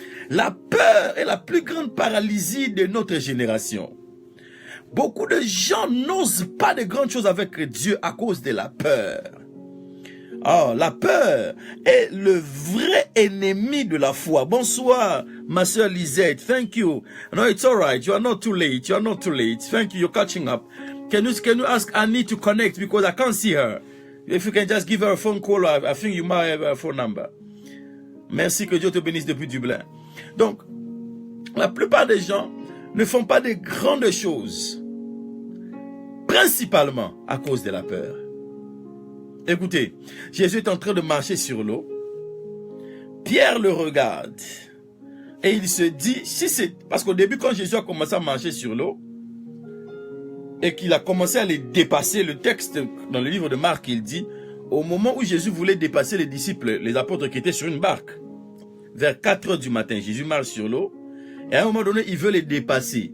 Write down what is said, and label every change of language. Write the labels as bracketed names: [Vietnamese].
[French] La peur est la plus grande paralysie de notre génération. Beaucoup de gens n'osent pas de grandes choses avec Dieu à cause de la peur. Oh, la peur est le vrai ennemi de la foi. Bonsoir, ma sœur Lisette. [English] Thank you. No, it's all right. You are not too late. You are not too late. Thank you. You're catching up. Can you ask Annie to connect because I can't see her. If you can just give her a phone call, I think you might have her phone number. [French] Merci, que Dieu te bénisse depuis Dublin. Donc, la plupart des gens ne font pas de grandes choses, principalement à cause de la peur. Écoutez, Jésus est en train de marcher sur l'eau. Pierre le regarde et il se dit, si c'est parce qu'au début, quand Jésus a commencé à marcher sur l'eau et qu'il a commencé à les dépasser, le texte dans le livre de Marc, il dit, au moment où Jésus voulait dépasser les disciples, les apôtres qui étaient sur une barque, vers 4 heures du matin, Jésus marche sur l'eau et à un moment donné, il veut les dépasser.